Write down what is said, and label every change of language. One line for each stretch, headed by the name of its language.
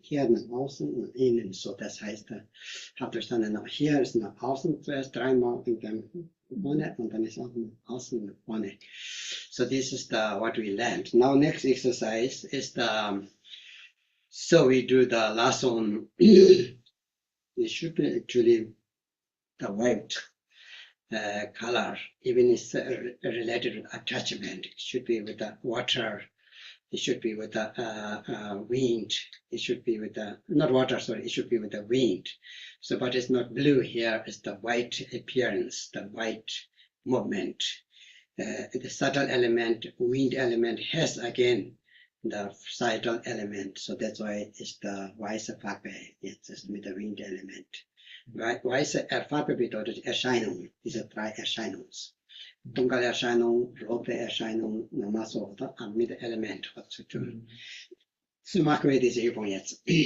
German: Hier nach außen, nach innen. So das heißt, habt ihr verstanden, hier ist nach außen zuerst 3-mal und dann vorne und dann ist auch nach außen nach vorne.
English: So this is what we learned. Now next exercise is so we do the last one. It should be actually the white color, even it's related to attachment. It should be with the water. It should be with the wind. It should be with the, not water, sorry, it should be with the wind. So, but it's not blue here, it's the white appearance, the white movement. The subtle element, wind element has again the subtle element. So that's why it's the
German: weiße Farbe,
English: it's just with the wind element.
German: Weiße Farbe bedeutet Erscheinung, diese 3 Erscheinungs. Dunkle Erscheinung, rote Erscheinung, nochmal so, oder? Mit dem Element was zu tun. So machen wir diese Übung jetzt.